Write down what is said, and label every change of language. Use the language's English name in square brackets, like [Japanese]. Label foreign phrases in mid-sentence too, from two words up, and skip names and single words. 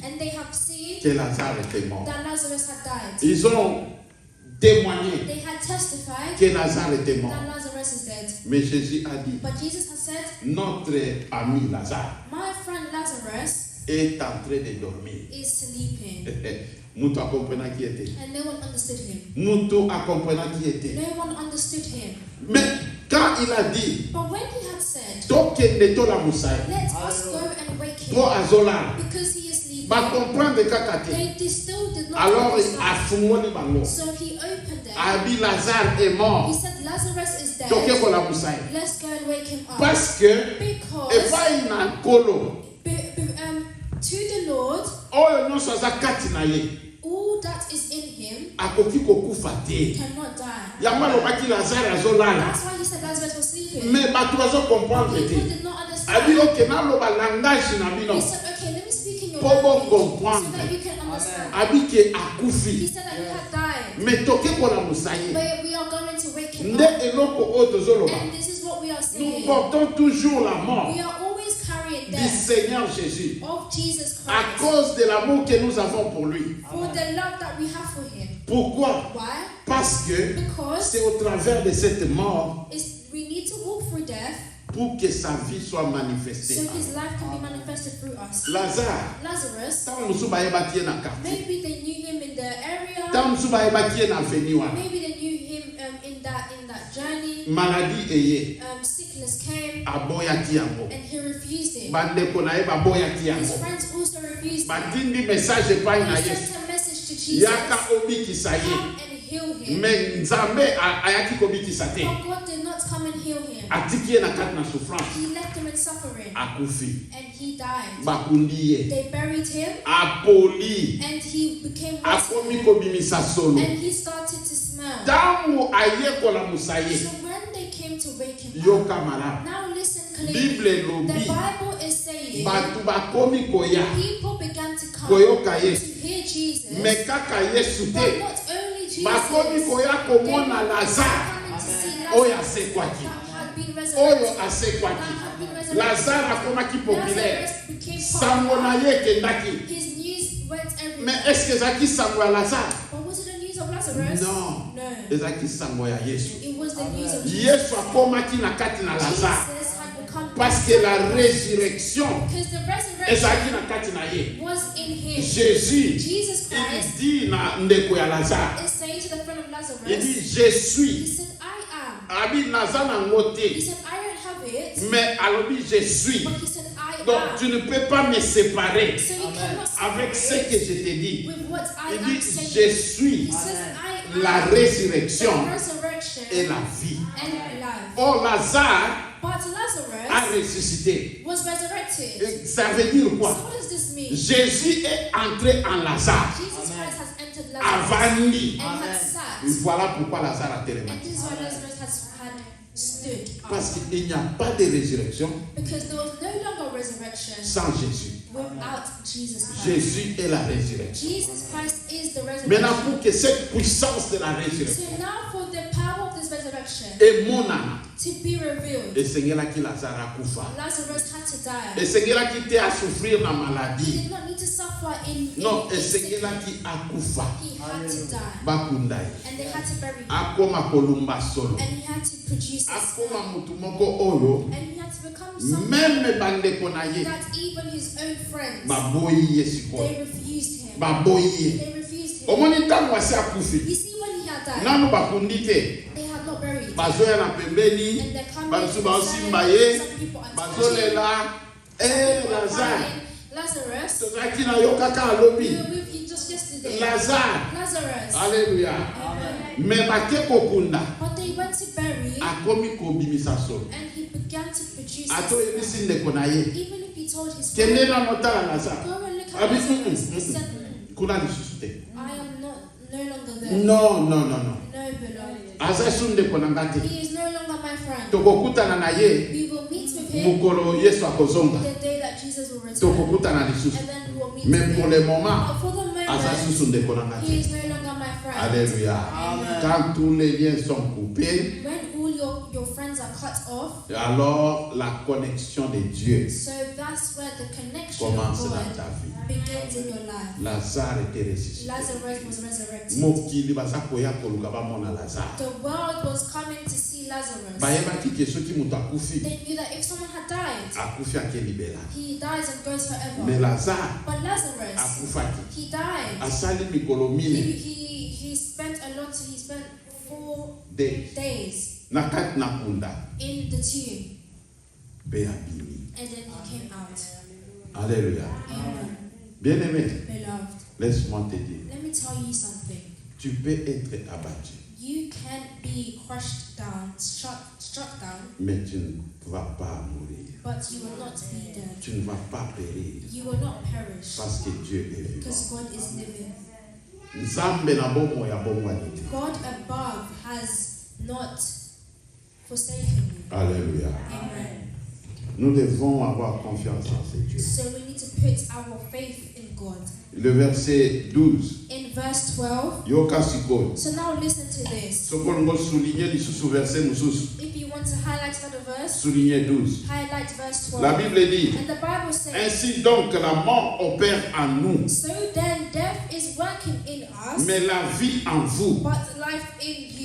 [English] And they have seen [French] que Lazare était mort. [English] that Lazarus had died. [French] Ils ont témoigné [English] They had testified [French] que Lazare était mort. [English] that Lazarus is dead. [French] Mais Jésus a dit, [English] But Jesus has said, [French] notre ami Lazare [English] my friend Lazarus [French] est en train de dormir. [English] is sleeping. [Lingala] Mutu akomprena [French] qui était. [English] And no one understood him. [Lingala] Mutu akomprena qui était. [English] No one understood him. [French] Mais quand il a dit, [English] But when he had said, [Lingala] tokende tola musai, [English] let us go and wake him, [Lingala] po azola, [English] because he is sleeping, [Lingala] ba comprendre kaka te. [English] they still did not [French] Alors [English] understand. [Lingala] afungoli bango. [English] So he opened it. [Lingala] Abi Lazare est [English] He [French] mort. [English] said, Lazarus is dead. [Lingala] Toke kola musai. [English] Let's go and wake him up. [French] Parce que [English] Because [Lingala] epai na nkolo [English] to the Lord, [Lingala] oyo nyonso aza kati na ye. [English] all all that is in him [Lingala] akoki kokufa te. [English] cannot die. [Lingala] Yango alobaki Lazare azolala. [English] That's why he said Lazarus was sleeping. [Lingala] Mais bato bazocomprendre [English] People [Lingala] te. [English] did not [Lingala] Abi [English] understand. [Lingala] oke naloba langage na bino. [English] He said, okay, let me speak in your [Lingala] Po bo [English] language so [French] comprendre. [English] that you can understand. [Lingala] Abi ke [English] He [Lingala] akufi. [English] said that he had died. [Lingala] Mais toke kona musaye. [English] But we are going to wake him [Lingala] Nde [English] up. [Lingala] eloko oyo tozoloba. [English] And this is what we are [French] Nous [English] saying. [French] portons toujours la mort [English] We are always carrying [French] du [English] death [French] Seigneur Jésus [English] of Jesus [French] à [English] Christ [French] cause de l'amour que nous avons pour lui. [English] for the love that we have for him. [French] Pourquoi? [English] Why? [French] Parce que [English] Because [French] c'est au travers de cette mort [English] we need to walk through death [French] pour que sa vie soit [English] so [French] manifestée. [English] his life can be manifested through us. [French] Lazare, [English] Lazarus, [Lingala] ntango mosusu bayebaki ye na quartier, [English] maybe they knew him in the area, [Lingala] ntango mosusu bayebaki ye na avenue wana, [English] maybe they knew him in that journey. [Lingala] maladie eye, [English] Sickness came [Lingala] aboyaki yango. [English] and he refused it. [Lingala] Bandeko na ye baboyaki [English] His [Lingala] yango. [English] friends also refused it. [Lingala] Batindi message epai na [English] They [Lingala] ye, [English] sent a message to Jesus. [Lingala] yaka obikisa ye. [English] Come and heal him. [Lingala] Mais Nzambe ayaki kobikisa te. [English] But God did not come and heal him. [Lingala] Atiki ye na kati na souffrance. [English] He left him in suffering [Lingala] Akufi. [English] and he died. [Lingala] Bakundi ye. [English] They buried him [Lingala] Apoli. [English] and he became rotten [Lingala] Akomi kobimisa solo. [English] and he started to smell. [Lingala] Ntango ayekola musaye. [English] So when they came to wake him up, [Lingala] Yoka malamu. [English] now listen clearly. [Lingala] Bible [English] The [Lingala] elobi. [English] Bible is saying [Lingala] Batu bakomi koya. [English] people began to come [Lingala] Koyoka [English] to [Lingala] Yesu. [English] hear Jesus, [Lingala] Me kaka Yesu [English] but [Lingala] te. [English] not only Jesus. [Lingala] Bakomi koya [English] They were [Lingala] komona Lazare. [English] coming to see [Lingala] Oyo [English] Lazarus [Lingala] asekwaki. [English] that had been [Lingala] Oyo [English] resurrected. [Lingala] asekwaki. [English] That had been resurrected. [Lingala] Lazare akomaki populaire. [English] Lazarus became [Lingala] Sango na [English] popular. [Lingala] ye ekendaki. [English] His news went [French] Mais [English] everywhere. [French] est-ce que [Lingala] ezalaki sango ya Lazare? [English] But was it the news of Lazarus? [French] Non. [English] No. [Lingala] Ezalaki sango ya Yesu. [English] It was the news of Jesus. [Lingala] Yesu akomaki na kati na Lazare. [English] Jesus had become [French] Parce que la résurrection [English] because the [Lingala] ezalaki [English] resurrection [Lingala] na kati na ye. [English] was in him. [French] Jésus, [English] Jesus Christ [French] il dit [Lingala] na ndeko ya Lazare, [English] is saying to the friend of [French] il [English] Lazarus, [French] dit je [English] he [French] suis. [English] said, I am. [Lingala] Abi naza nango [English] He [Lingala] te, [English] said, I don't have it, [Lingala] mais alobi [French] je suis. [English] but he said, I [French] Donc [English] am. [French] tu ne peux pas me séparer [English] So you cannot [French] avec ce [English] separate [French] que je te dis. [English] with what I [French] Il [English] am [French] dit [English] saying. [French] je suis [English] He says, I am [French] la résurrection [English] the resurrection [French] et la vie. [English] and life. [French] Or Lazare [English] But [French] a [English] Lazarus [French] ressuscité. [English] was resurrected. [French] Et ça veut dire [English] So [French] quoi? [English] what does this mean? [French] Jésus est entré en Lazare. [English] Jesus Christ has entered Lazarus [Lingala] Avani. [English] and had sat. [French] Voilà pourquoi Lazare a tellement. [English] And this is why Lazarus had stood up. [French] Parce qu'il n'y a pas de résurrection [English] Because there was no longer resurrection [French] sans Jésus. [English] without Jesus Christ. [French] Jésus est la résurrection. [English] Jesus Christ is the [French] Maintenant, [English] resurrection. [French] pour que cette puissance de la résurrection [English] So now for the power of this resurrection [Lingala] emonana, [English] to be revealed, [Lingala] esengelaki Lazare akufa. [English] Lazarus had to die. [Lingala] Esengelaki te [French] a souffrir [Lingala] na [English] He [Lingala] maladie. [English] did not need to suffer in [French] Non, [English] sickness. [Lingala] esengelaki akufa. [English] He had to die. [Lingala] Bakunda ye. [English] And they had to bury him. [Lingala] Akoma kolumba solo. [English] And he had to produce this. [Lingala] Akoma mutu moko oyo, [English] And he had to become someone [Lingala] même bandeko na ye, [English] that even his own friends, [Lingala] baboyi ye sikoyo. [English] they refused him. [Lingala] Baboyi ye. [English] They refused him. [Lingala] Omoni ntango asi akufi. [English] You see, when he had died, [Lingala] Nanu bakundi te. [English] they had not buried him. [Lingala] Bazoya na pembeni. [English] And they're coming [Lingala] Basusu [English] to [Lingala] baosimba [English] the [Lingala] ye. [English] side. Some people are touching. [Lingala] Bazolela. [English] Some people are [Lingala] Lazare. [English] crying. Lazarus, [Lingala] Tozalaki na yo kaka alobi. [English] we were with you just yesterday. [Lingala] Lazare. [English] Lazarus. [Lingala] Alléluia. [English] Amen. [Lingala] Me bake kokunda. [English] But they went to bury him, [Lingala] Akomi kobimisa solo. [English] and he began to produce [Lingala] Ato [English] his [Lingala] yebisi ndeko na ye. [English] even if he told his [Lingala] Kende [English] friend, [Lingala] na motala Lazare. [English] go and look at [Lingala] Abi, [English] Lazarus, he said, [Lingala] kuna lisusu te. [English] I am no longer there. [French] Non. [English] No, beloved. [Lingala] Aza su ndeko na nga te. [English] He is no longer my friend. [Lingala] Tokokutana na ye. [English] We will meet with him [Lingala] Mukolo Yesu akozonga. [English] the day that Jesus will return. [Lingala] Tokokutana lisusu. [English] And then we will meet [French] Mais [English] with [French] pour [English] him. [French] le moment, [English] But for the [Lingala] aza [English] moment, [Lingala] susu ndeko na nga [English] he [Lingala] te. [English] is no longer my friend. [French] Alléluia. Quand tous les liens sont coupés, [English] When all your friends are cut off, [French] alors la connexion de Dieu [English] so that's where the connection [French] commence [English] of [French] dans [English] God [French] ta vie. [English] begins in your life. [French] Lazare était ressuscité. [English] Lazarus was resurrected. [Lingala] Mokili baza koya koluka bamona Lazare. [English] The world was coming to see Lazarus. [Lingala] Bayebaki ke soki moto akufi, [English] They knew that if someone had died, [Lingala] akufi akelibela. [English] he dies and goes forever. [French] Mais Lazare [English] But Lazarus, [Lingala] akufaki. [English] he died. [Lingala] Asali mikolo mine [English] He spent a lot. He spent 4 [French] de [English] days [Lingala] na kati na kunda [English] in the tomb, [Lingala] pe abimi. [English] and then he came out. [Lingala] Alléluia. [English] Amen. [French] Bien-aimé, [English] Beloved, [French] laisse-moi te dire, [English] let me tell you something. [French] tu peux être abattu, [English] You can be crushed down, struck down, [French] mais tu ne vas pas mourir. [English] but you will not be dead. [French] Tu ne vas pas périr [English] You will not perish [French] parce que Dieu est vivant. [English] because God is living. [Lingala] Nzambe na bomo ya bomwani te. [English] God above has not forsaken you. [Lingala] Alléluia. [English] Amen. [French] Nous devons avoir confiance en ce Dieu. [English] So we need to put our faith in God. [French] Le verset 12. [English] In verse 12, [Lingala] Yoka sikoyo. [English] so now listen to this. [Lingala] Sokolongo souligner lisusu verset mususu. [English] If you want to highlight another verse, [French] Souligner 12. [English] highlight verse 12. [French] La Bible dit, [English] And the Bible says, [French] ainsi donc la mort opère en nous, [English] so then death is working in us, [French] mais la vie en vous. [English] but life in you.